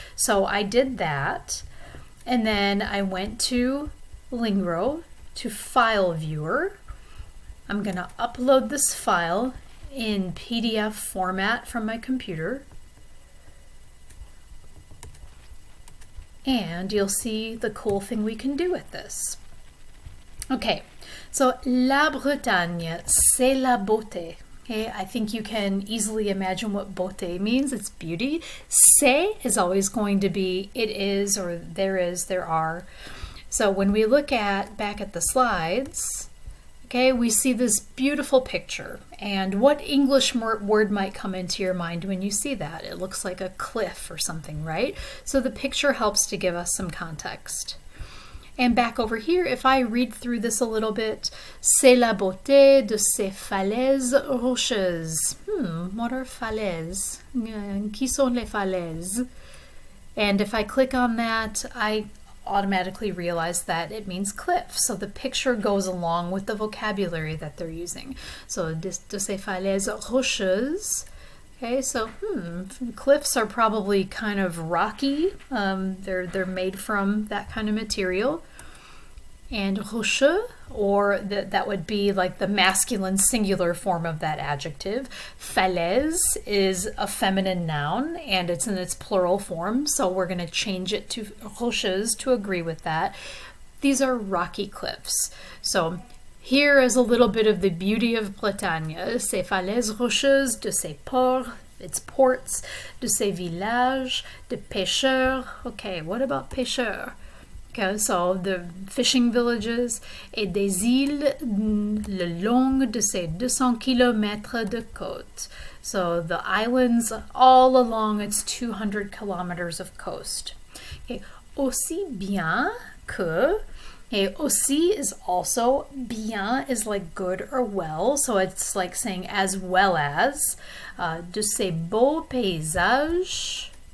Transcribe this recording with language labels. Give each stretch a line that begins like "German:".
English: So I did that. And then I went to Lingro, to File Viewer. I'm going to upload this file in PDF format from my computer. And you'll see the cool thing we can do with this.
French: Okay, so La Bretagne, c'est la beauté.
English: Okay, I think you can easily imagine what beauté means. It's beauty. C'est is always going to be it is, or there is, there are. So when we look back at the slides, okay, we see this beautiful picture. And what English word might come into your mind when you see that? It looks like a cliff or something, right? So the picture helps to give us some context. And back over here, if I read through this a little bit,
French: c'est la beauté de ces falaises rocheuses.
English: What are falaises?
French: Qui sont les falaises?
English: And if I click on that, I automatically realize that it means cliff. So the picture goes along with the vocabulary that they're using.
French: So de ces falaises rocheuses.
English: Okay, so cliffs are probably kind of rocky. They're made from that kind of material. And rocheux, or that would be like the masculine singular form of that adjective. Falaise is a feminine noun, and it's in its plural form, so we're going to change it to rocheuses to agree with that. These are rocky cliffs. So here is a little bit of the beauty of Bretagne.
French: Ces falaises rocheuses de ces ports,
English: its ports,
French: de ces villages, de pêcheurs.
English: Okay, what about pêcheurs? Okay, so the fishing villages,
French: et des îles le long de ces 200 kilomètres de côte.
English: So the islands all along its 200 kilometers of coast. Okay,
French: aussi bien que,
English: okay, aussi is also, bien is like good or well, so it's like saying as well as,
French: de ces beaux paysages.